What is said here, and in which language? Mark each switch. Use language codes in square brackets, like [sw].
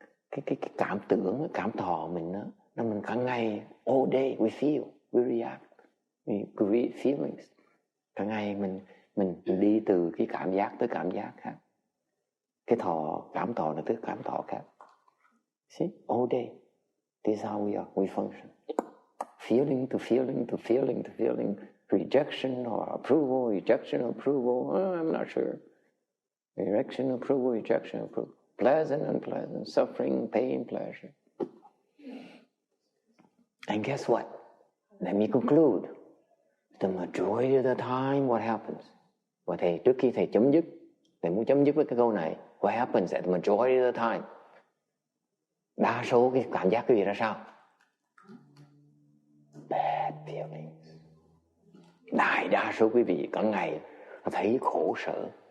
[vi] Cái cảm tưởng, cảm thọ mình đó, nó mình cả ngày, [en] all day we feel, we react, we create feelings. [vi] Cả ngày mình đi từ cái cảm giác tới cảm giác khác. Cái cảm thọ là tới cảm thọ khác. [en] See, all day, this is how we function. Feeling to feeling to feeling to feeling, rejection or approval, rejection or approval, I'm not sure. Rejection, approval, rejection, approval. Pleasant, unpleasant, suffering, pain, pleasure. And guess what? Let me conclude. The majority of the time, what happens? [vi] Và thầy, trước khi thầy chấm dứt, thầy muốn chấm dứt với cái câu này. [en] What happens at the majority of the time? [vi] Đa số cái cảm giác quý vị ra sao? [en] Bad feelings. [vi] Đại đa số quý vị cả ngày nó thấy khổ sở.